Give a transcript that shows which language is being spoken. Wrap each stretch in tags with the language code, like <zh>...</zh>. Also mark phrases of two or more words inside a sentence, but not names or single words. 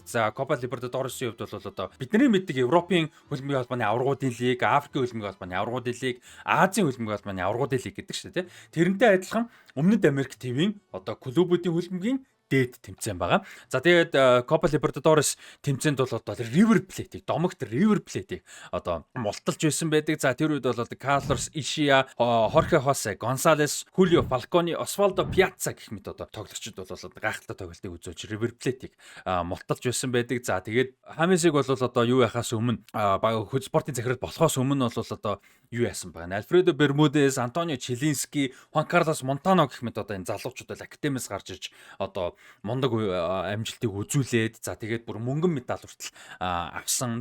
<mn>За Copa Libertadores-ийн хувьд бол одоо бидний мэддэг Европын хөлбөмбөгийн холбооны аваргуудын лиг, Африкийн хөлбөмбөгийн холбооны аваргуудын лиг, Азийн хөлбөмбөгийн холбооны аваргуудын лиг гэдэг шүү дээ. Тэрнтэй адилхан Өмнөд Америк ТV-ийн одоо клубүүдийн хөлбөмбөгийн дээд тэмцээн байгаа. За тэгээд Copa Libertadores тэмцээнд бол одоо River Plate-ийг домогт River Plate-ийг одоо мулталж байсан байдаг. За тэр үед бол Carlos Ishia, Jorge Jose Gonzalez, Julio Falcone, Osvaldo Piazza гэх мэт одоо тоглогчид бол гайхалтай тоглолтыг үзүүлж River Plate-ийг мулталж байсан байдаг. За тэгээд Хамесийг бол одоо юу яхаас өмнө хөл спортын захирал болохоос өмнө бол одоо юу яасан байна. Альфредо Бермудес, Антонио Челински, Хуан Карлос Монтано гэх мэт одоо энэ залуучууд бол академиас гарч ирж одоо мундаг амжилтыг үзүүлээд за тэгээд бүр мөнгөн медаль хүртэл авсан.</mn>